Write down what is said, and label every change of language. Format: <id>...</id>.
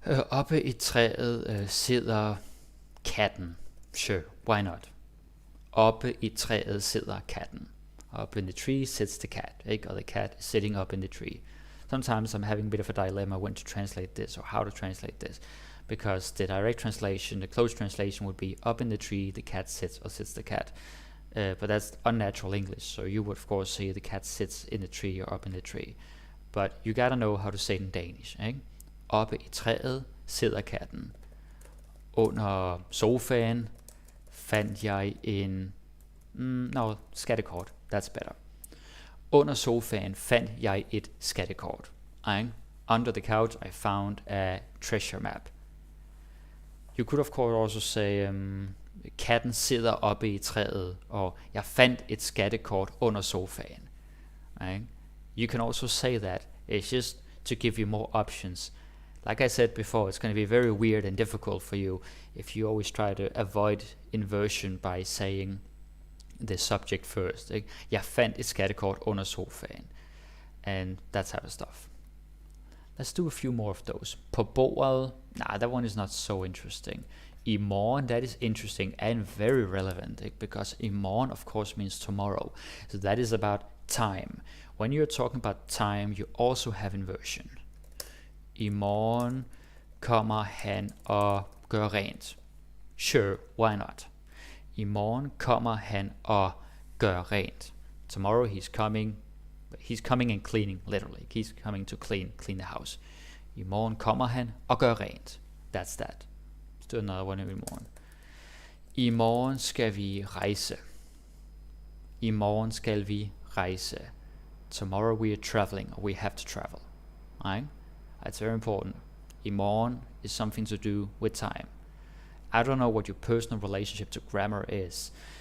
<da>Oppe i træet sidder katten.</da> <en>Sure, why not?</en> <da>Oppe i træet sidder katten.</da> <en>Up in the tree sits the cat. Or the cat is sitting up in the tree. Sometimes I'm having a bit of a dilemma when to translate this or how to translate this, because the direct translation, the close translation would be up in the tree, the cat sits, or sits the cat. But that's unnatural English, so you would of course say the cat sits in the tree or up in the tree. But you gotta know how to say it in Danish.</en> <da>Oppe i træet sidder katten. Under sofaen fandt jeg en... no, skattekort.</da> <en>That's better.</en> <da>Under sofaen fandt jeg et skattekort.</da> <en>Under the couch I found a treasure map. You could of course also say</en> <da>katten sidder oppe i træet,</da> <en>or</en> <da>jeg fandt et skattekort under sofaen.</da> <en>You can also say that. It's just to give you more options. Like I said before, it's going to be very weird and difficult for you if you always try to avoid inversion by saying the subject first.</en> <da>Jeg fandt et skattekort under sofaen.</da> <en>And that type of stuff. Let's do a few more of those. På bordet. Nah, that one is not so interesting. I morgen, that is interesting and very relevant, because i morgen of course means tomorrow. So that is about time. When you're talking about time, you also have inversion.</en> <da>I morgen kommer han og gør rent.</da> <en>Sure, why not?</en> <da>I morgen kommer han og gør rent.</da> <en>Tomorrow he's coming and cleaning, literally. He's coming to clean the house. I morgen kommer han og gør rent. That's that. Let's do another one every morning.</en> <da>I morgen skal vi rejse. I morgen skal vi rejse.</da> <en>Tomorrow we are traveling, or we have to travel. Right? That's very important. I morgen is something to do with time. I don't know what your personal relationship to grammar is.</en>